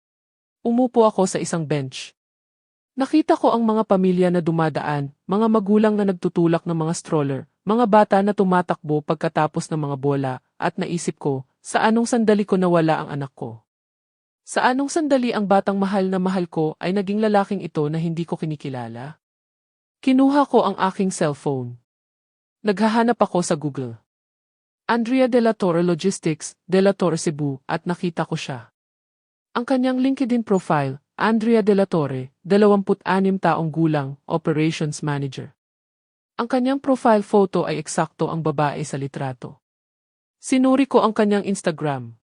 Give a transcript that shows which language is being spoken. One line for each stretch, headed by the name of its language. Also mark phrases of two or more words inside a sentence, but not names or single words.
Filipino: Umupo ako sa isang bench. Nakita ko ang mga pamilya na dumadaan, mga magulang na nagtutulak ng mga stroller, mga bata na tumatakbo pagkatapos ng mga bola, at naisip ko, sa anong sandali ko nawala ang anak ko? Sa anong sandali ang batang mahal na mahal ko ay naging lalaking ito na hindi ko kinikilala? Kinuha ko ang aking cellphone. Naghahanap ako sa Google. Andrea de la Torre Logistics, de la Torre Cebu, at nakita ko siya. Ang kanyang LinkedIn profile, Andrea de la Torre, 26 taong gulang,
English: Operations Manager.
Filipino: Ang kanyang profile photo ay eksakto ang babae sa litrato. Sinuri ko ang kanyang Instagram.